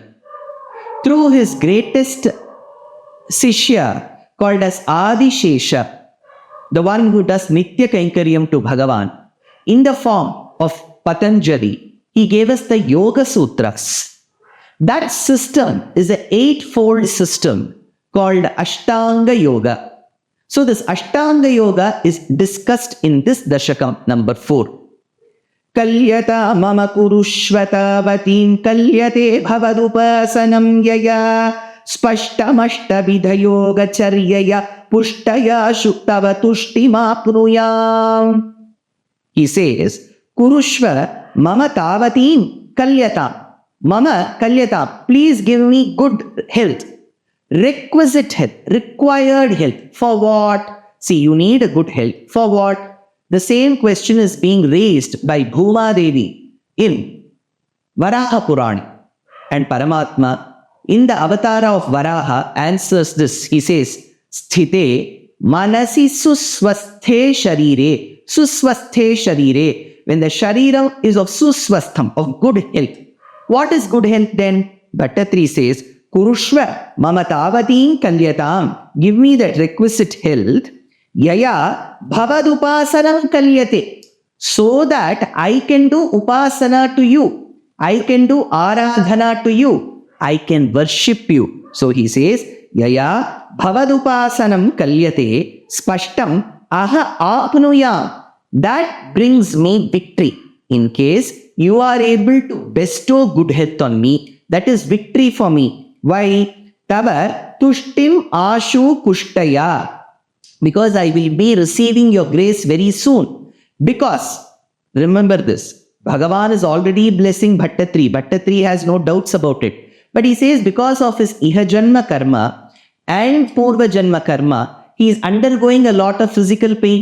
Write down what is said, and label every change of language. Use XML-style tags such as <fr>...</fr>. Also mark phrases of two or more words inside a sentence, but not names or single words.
<en>Through his greatest Sishya, called as Adi Shesha, the one who does</en> <sa>Nitya Kainkaryam</sa> <en>to Bhagavan, in the form of Patanjali, he gave us the Yoga Sutras. That system is an eightfold system called Ashtanga Yoga. So this Ashtanga Yoga is discussed in this Dashakam number 4.</en> <sa>Kalyata mama kurushvatavatim kalyate bhavadupasanam yaya spashtamashta vidhayoga charyaya pushtaya shuktava tushtimapnuyam.</sa> <en>He says,</en> <sa>Kurushva mama tavatim kalyatam. Mama kalyatam,</sa> <en>please give me good health. Requisite health, required health. For what? See, you need a good health. For what? The same question is being raised by Bhuma Devi in Varaha Purana. And Paramatma, in the avatara of Varaha, answers this. He says,</en> <sa>Sthite manasi susvasthe sharire. Susvasthe sharire.</sa> <en>When the shariram is of susvastham, of good health. What is good health then? Ep-23 says,</en> <sa>Kurushva mamatavatim kalyatam.</sa> <en>Give me that requisite health.</en> <sa>Yaya bhavadupasanam kalyate.</sa> <en>So that I can do upasana to you. I can do aradhana to you. I can worship you. So he says,</en> <sa>Yaya bhavadupasanam kalyate spashtam aha apnuyam.</sa> <en>That brings me victory. In case you are able to bestow good health on me, that is victory for me. Why?</en> <sa>Tava tushtim ashu kushtaya.</sa> <en>Because I will be receiving your grace very soon. Because, remember this, Bhagavan is already blessing Ep-23. Ep-23 has no doubts about it. But he says because of his</en> <sa>Iha Janma Karma</sa> <en>and</en> <sa>Purva Janma Karma,</sa> <en>he is undergoing a lot of physical pain.</en>